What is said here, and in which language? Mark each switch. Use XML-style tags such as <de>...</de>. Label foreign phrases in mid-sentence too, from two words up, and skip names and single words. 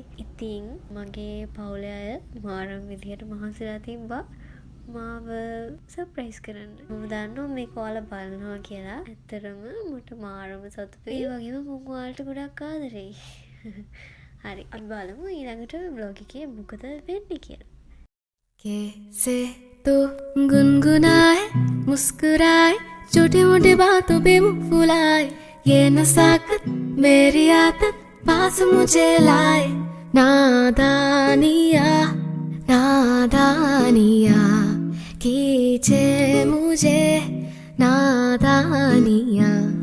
<si>ඉතින් මගේ පවුලේ අය මාරම විදියට මහන්සිලා තිබ්බා මාව සර්ප්‍රයිස් කරන්න. මම දන්නවා මේක ඔයාලා බලනවා කියලා. ඇත්තටම මට මාරම සතුටුයි. ඒ වගේම මම ඔයාලට ගොඩක් ආදරෙයි. හරි අපි බලමු ඊළඟට vlog එකේ මොකද වෙන්නේ කියලා.</si> <hi>कैसे तो गुनगुनाए मुस्कुराए छोटी मोटी बातों पे मुंह फुलाए ये नसाकत मेरी आदत पास मुझे लाए नादानिया नादानिया कीजे मुझे नादानिया</hi>